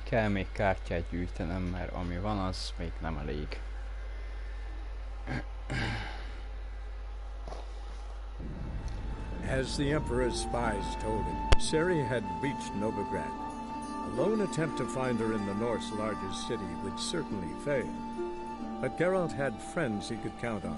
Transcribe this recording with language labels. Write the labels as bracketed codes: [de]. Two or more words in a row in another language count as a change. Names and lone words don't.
[hu] Kell még kártyát gyűjtenem, mert ami van, az még nem elég. [en] As the Emperor's spies told him, Ciri had reached Novigrad. A lone attempt to find her in the North's largest city would certainly fail. But Geralt had friends he could count on.